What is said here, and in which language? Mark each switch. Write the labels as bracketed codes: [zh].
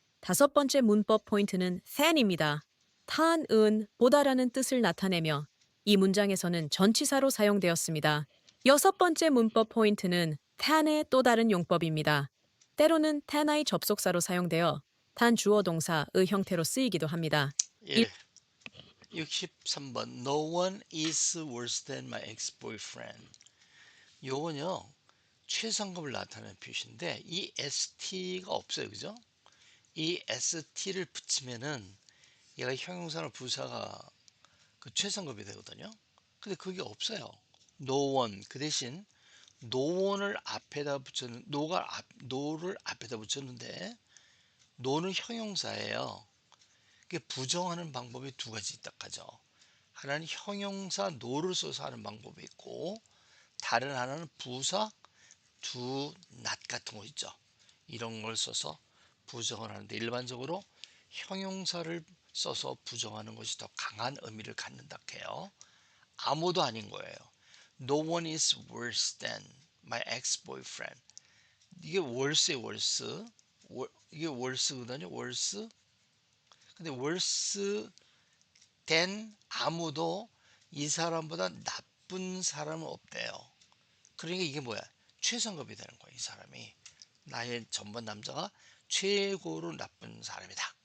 [ko] 다섯 번째 문법 포인트는 than입니다. than은 보다라는 뜻을 나타내며 이 문장에서는 전치사로 사용되었습니다. 여섯 번째 문법 포인트는 than의 또 다른 용법입니다. 때로는 than의 접속사로 사용되어 than 주어 동사의 형태로 쓰이기도 합니다. [en] 예, 63번 No one is worse than my ex-boyfriend. [ko] 요건요. 최상급을 나타내는 표시인데 이 st가 없어요. 그죠? 이 st를 붙이면은 얘가 형용사나 부사가 그 최상급이 되거든요. 근데 그게 없어요. No one 그 대신 no one을 앞에다 붙였는 no를 앞에다 붙였는데 no는 형용사예요. 그게 부정하는 방법이 두 가지 있다 하죠. 하나는 형용사 no를 써서 하는 방법이 있고 다른 하나는 부사 do not 같은 거 있죠. 이런 걸 써서 부정을 하는데 일반적으로 형용사를 써서 부정하는 것이 더 강한 의미를 갖는다 해요. 아무도 아닌 거예요. [en] No one is worse than my ex-boyfriend. [ko] 이게 worse의 worse. 이게 worse거든요. worse. 근데 worse than 아무도 이 사람보다 나쁜 사람은 없대요. 그러니까 이게 뭐야? 최상급이 되는 거야. 이 사람이 나의 전번 남자가 최고로 나쁜 사람이다.